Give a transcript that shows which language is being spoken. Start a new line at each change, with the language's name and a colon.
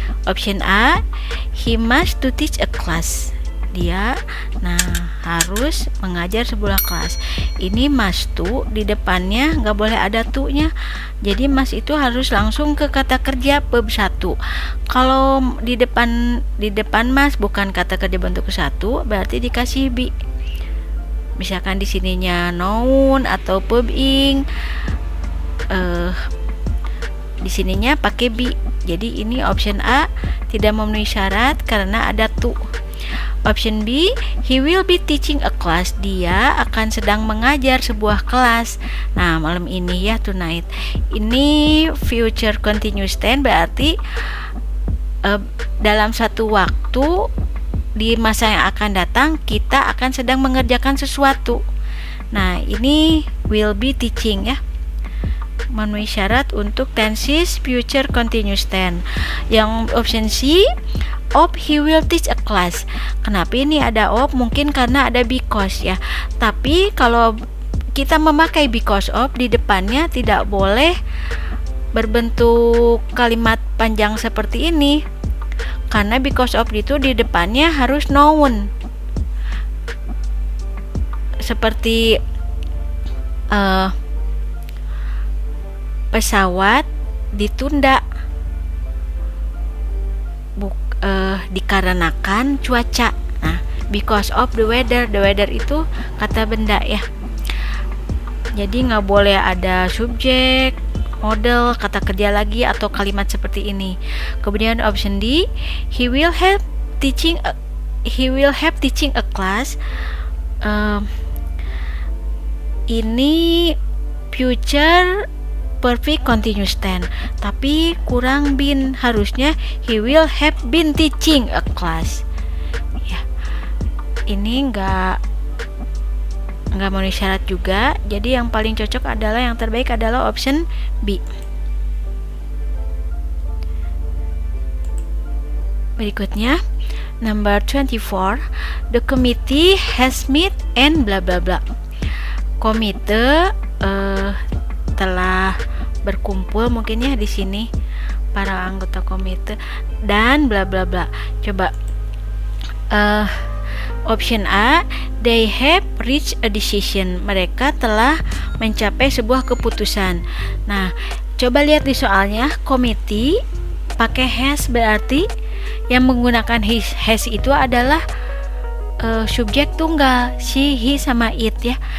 English: Option A, he must to teach a class.
Indonesian: Dia harus mengajar sebuah kelas. Ini must to, di depannya nggak boleh ada to-nya. Jadi must itu harus langsung ke kata kerja verb 1. Kalau di depan must bukan kata kerja bentuk 1, berarti dikasih be. Misalkan di sininya noun atau verb ing, di sininya pakai be. Jadi ini option A tidak memenuhi syarat karena ada to.
English: Option B, he will be teaching a class.
Indonesian: Dia akan sedang mengajar sebuah kelas. Malam ini ya, tonight. Ini future continuous tense berarti dalam satu waktu di masa yang akan datang kita akan sedang mengerjakan sesuatu. Ini
English: will be teaching
Indonesian: ya. Memenuhi syarat untuk tenses future continuous tense. Yang
English: option C, he will teach a class.
Indonesian: Kenapa ini ada mungkin karena ada because ya. Tapi kalau kita memakai because of di depannya tidak boleh berbentuk kalimat panjang seperti ini. Karena because of itu di depannya harus noun. Seperti pesawat ditunda dikarenakan cuaca.
English: Because of the weather
Indonesian: itu kata benda ya. Jadi nggak boleh ada subjek, model, kata kerja lagi atau kalimat seperti ini. Kemudian
English: option D, he will have teaching a class.
Indonesian: Ini future perfect continuous tense, tapi kurang been. Harusnya
English: he will have been teaching a class.
Indonesian: Ya, ini nggak memenuhi syarat juga. Jadi yang paling cocok adalah yang terbaik adalah option B. Berikutnya,
English: number 24. The committee has met and bla bla bla.
Indonesian: Komite telah berkumpul mungkin ya di sini para anggota komite dan bla bla bla. Coba
English: option A, they have reached a decision.
Indonesian: Mereka telah mencapai sebuah keputusan. Coba lihat di soalnya, committee pakai has berarti yang menggunakan has itu adalah subjek tunggal, she, he sama it ya.